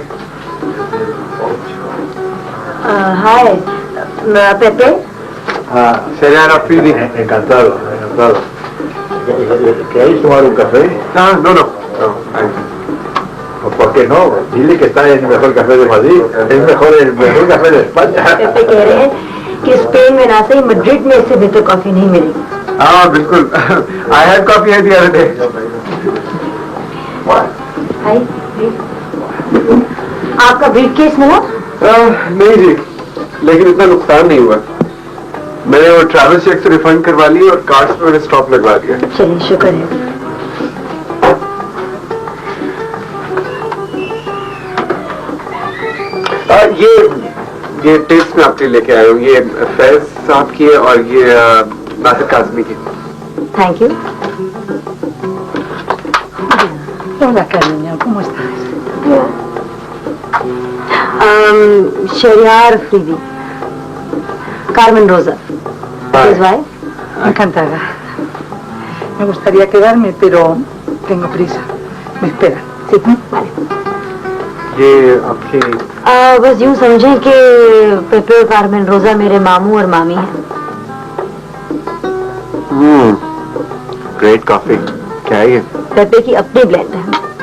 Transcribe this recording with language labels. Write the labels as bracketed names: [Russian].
[English] Hi, Pepe. Sheriar Afridi. [Spanish] Encantado, encantado. ¿Queréis tomar un café? No. ¿O por qué no? Dile que está en el mejor café de Madrid. Es el mejor café de España. [Hindi] पेपे कह रहे हैं कि Spain में ना सही Madrid में इससे बेहतर कॉफी नहीं मिलेगी. हाँ बिल्कुल. [English] I had coffee here the other day. [Hindi] हाय. आपका ब्रीफकेस मिला? नहीं जी, लेकिन इतना नुकसान नहीं हुआ. मैंने वो ट्रैवल चेक से रिफंड करवा ली और कार्ड्स पे मैंने स्टॉप लगवा दिया. चलिए शुक्र है. ये टिप्स मैं आपके लिए लेके आया हूँ. ये फैज साहब की है और ये नासिर काज़मी की. [English] Thank you. [Spanish] Hola, cariño, ¿cómo estás? [English] Sheriar Afridi. Carmen Rosa. His wife. [Spanish] Encantada. Me gustaría quedarme, pero tengo prisa. Me esperan. Sí, vale. [Hindi] ये आपकी बस यूं समझें कि पेपे और कार्मेन रोजा मेरे मामू और मामी हैं. [English] Great coffee. [Hindi] क्या है ये? पेपे की अपनी ब्लेंड है.